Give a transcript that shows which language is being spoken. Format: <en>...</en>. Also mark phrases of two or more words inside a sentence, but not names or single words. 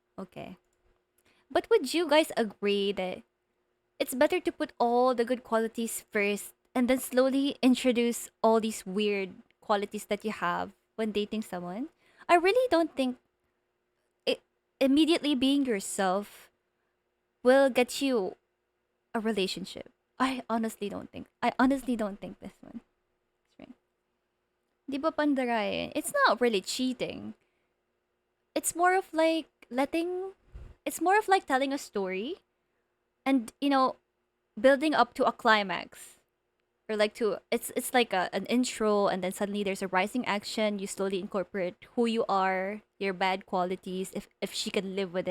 <en>But would you guys agree that it's better to put all the good qualities first and then slowly introduce all these weird qualities that you have when dating someone. I really don't think it, immediately being yourself will get you a relationship. I honestly don't think. I honestly don't think this one. Right.</en> <tl>Di ba pandaray?</tl> <en>It's not really cheating. It's more of like letting. It's more of like telling a story, and building up to a climax, or like to it's like an intro, and then suddenly there's a rising action. You slowly incorporate who you are, your bad qualities, if she can live with it.</en>